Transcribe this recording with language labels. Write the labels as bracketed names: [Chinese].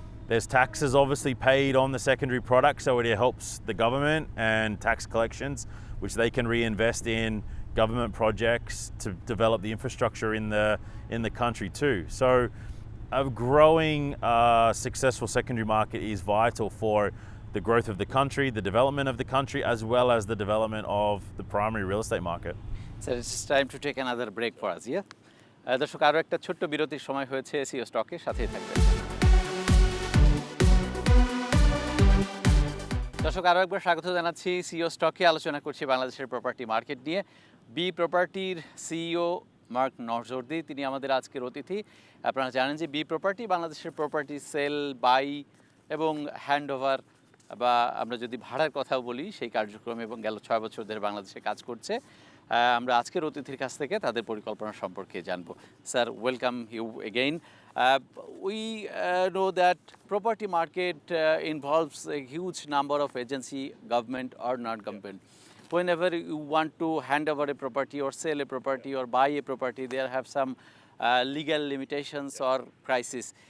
[English] There's taxes obviously paid on the secondary product, so it helps the government and tax collections, which they can reinvest in government projects to develop the infrastructure in the country too. So a growing successful secondary market is vital for the growth of the country, the development of the country, as well as the development of the primary real estate market. So it's time to take another break for us, yeah? [Bangla] দর্শক আরও একটা ছোট্ট বিরতির সময় হয়েছে CO স্টকে, সাথেই থাকবেন। দর্শক আরও একবার স্বাগত জানাচ্ছি সিও স্টকে। আলোচনা করছি বাংলাদেশের প্রপার্টি মার্কেট নিয়ে। বি প্রপার্টির সিইও মার্ক নজরদি, তিনি আমাদের আজকের অতিথি। আপনারা জানেন যে বি প্রপার্টি বাংলাদেশের প্রপার্টি সেল, বাই এবং হ্যান্ড ওভার বা আমরা যদি ভাড়ার কথাও বলি সেই কার্যক্রম এবং গেল 6 বছর ধরে বাংলাদেশে কাজ করছে। আমরা আজকের অতিথির কাছ থেকে তাদের পরিকল্পনা সম্পর্কে জানবো। [English] Sir, welcome you again. We know that property market involves a huge number of agency, government or non-government. Whenever you want to hand over a property or sell a property or buy a property, there have some legal limitations or crisis.